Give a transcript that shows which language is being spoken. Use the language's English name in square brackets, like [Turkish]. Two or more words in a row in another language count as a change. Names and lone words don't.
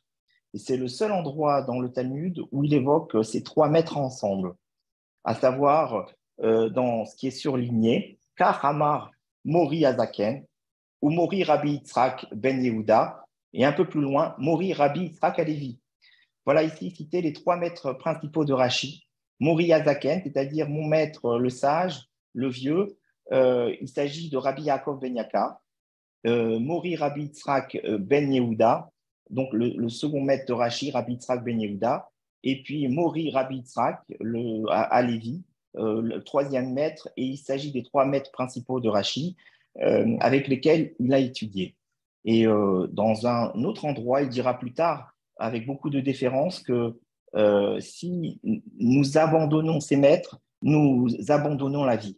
[French] Et c'est le seul endroit dans le Talmud où il évoque ces trois maîtres ensemble, à savoir dans ce qui est surligné, [Hebrew] כדאמר מורי הזקן, [French] ou Mori Rabbi Yitzhak Ben Yehuda, et un peu plus loin, Mori Rabbi Yitzhak Alevi. Voilà ici cité les trois maîtres principaux de Rashi. [Hebrew] מורי הזקן, [French] c'est-à-dire mon maître le sage, le vieux, il s'agit de Rabbi Yaakov Ben Yaka. Mori Rabbi Yitzhak Ben Yehuda, donc le second maître de Rashi, Rabbi Yitzhak Ben Yehuda, et puis Mori Rabbi Yitzhak à Lévi, le troisième maître, et il s'agit des trois maîtres principaux de Rashi avec lesquels il a étudié. Et dans un autre endroit, il dira plus tard, avec beaucoup de déférence, que si nous abandonnons ces maîtres, nous abandonnons la vie.